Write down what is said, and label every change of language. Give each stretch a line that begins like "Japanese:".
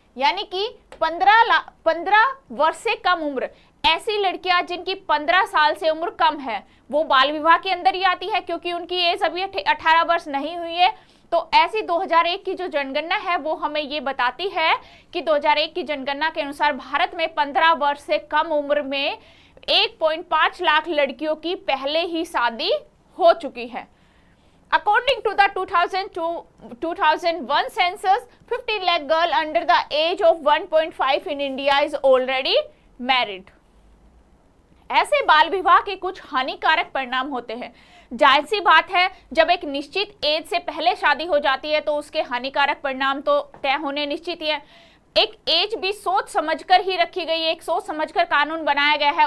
Hindi: यानी कि 15 वर्ष से कम उम्र, ऐसी लड़कियां जिनकी 15 साल से उम्र कम है, वो बाल विवाह के अंदर ही आती है, क्योंकि उनकी एज अभी 18 वर्ष नहीं हुई है। तो ऐसी 2001 की जो जनगणना है वो हमें ये बताती है कि 2001 की जनगणना के अनुसार भारत में 15 वर्ष से कम उम्र में 1.5 लाख लड़कियों की पहले ही शादी हो चुकी है।
English: According to the 2001 census, 15 lakh girl under the age of 1.5 in India is already married.
Hindi: ऐसे बाल विवाह के कुछ हानिकारक परिणाम होते हैं। जाहिर सी बात है, जब एक निश्चित एज से पहले शादी हो जाती है तो उसके हानिकारक परिणाम तो तय होने निश्चित ही है। एक एज भी सोच समझकर ही रखी गई है, एक सोच समझकर कानून बनाया गया है।